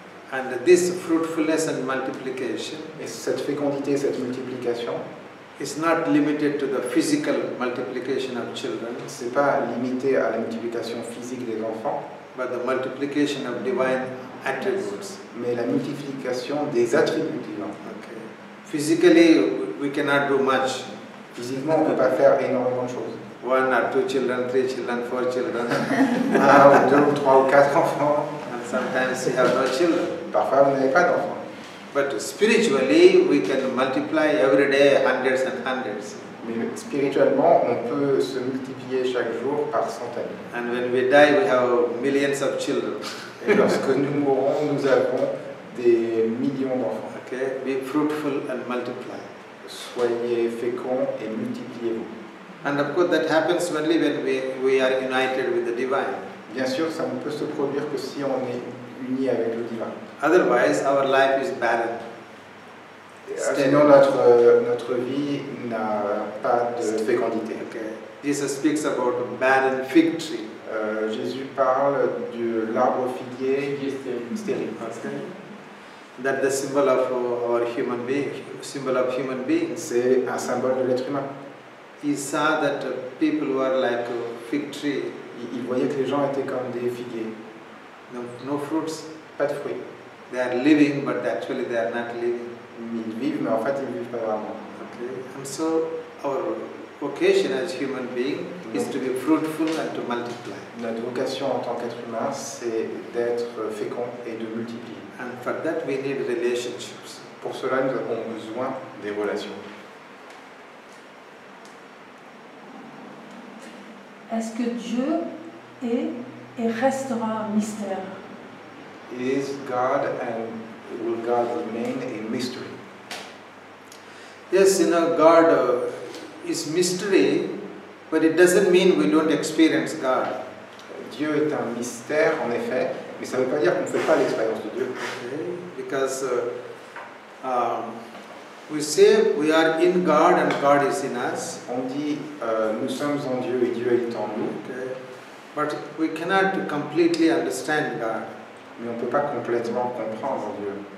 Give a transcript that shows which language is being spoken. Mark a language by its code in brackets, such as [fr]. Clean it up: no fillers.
[en] And this fruitfulness and multiplication [fr] Et cette fécondité, cette multiplication, [en] is not limited to the physical multiplication of children, [fr] c'est pas limité à la multiplication physique des enfants, [en] but the multiplication of divine attributes. [fr] mais la multiplication des attributs divins. [en] Okay. Physically, we cannot do much. [fr] Physiquement, on ne peut pas faire énormément de choses. [en] 1 or 2 children, 3 children, 4 children. [fr] Un ou deux ou trois ou quatre enfants. [en] And sometimes we have no children. [fr] Parfois, vous n'avez pas d'enfants. [en] But spiritually, we can multiply every day hundreds and hundreds. [fr] Mais spirituellement, on peut se multiplier chaque jour par centaines. [en] And when we die, we have millions of children. [fr] Et lorsque nous mourrons, nous avons des millions d'enfants. [en] Okay, be fruitful and multiply. [fr] Soyez féconds et multipliez-vous. [en] And of course, that happens only when we are united with the divine. [fr] Bien sûr, ça ne peut se produire que si on est uni avec le divin. [en] Otherwise, our life is barren. [fr] Sinon, notre vie n'a pas de fécondité. [en] Okay. Jesus speaks about a barren fig tree. [fr] Jésus parle de l'arbre figuier stérile. [en] Okay. That's the symbol of our human being. Symbol of human beings. [fr] C'est un symbole de l'être humain. [en] He saw that people were like a fig tree. [fr] Il voyait que les gens étaient comme des figuiers. [en] No fruits. [fr] Pas de fruits. [en] They are living, but actually they are not living. [fr] Ils vivent, mais en fait, ils ne vivent pas vraiment. [en] Okay. And so our vocation as human being is to be fruitful and to multiply. [fr] Notre vocation en tant qu'être humain, c'est d'être fécond et de multiplier. [en] And for that we need relationships. [fr] Pour cela, nous avons besoin des relations. Est-ce que Dieu est et restera un mystère? [en] Is God and will God remain a mystery? Yes, God is mystery, but it doesn't mean we don't experience God. [fr] Dieu est un mystère, en effet, mais ça ne veut pas dire qu'on ne fait pas l'expérience de Dieu. [en] Okay? Because we say we are in God and God is in us. [fr] On dit nous sommes en Dieu et Dieu est en nous. [en] Okay? But we cannot completely understand God. [fr] Mais on ne peut pas complètement comprendre Dieu.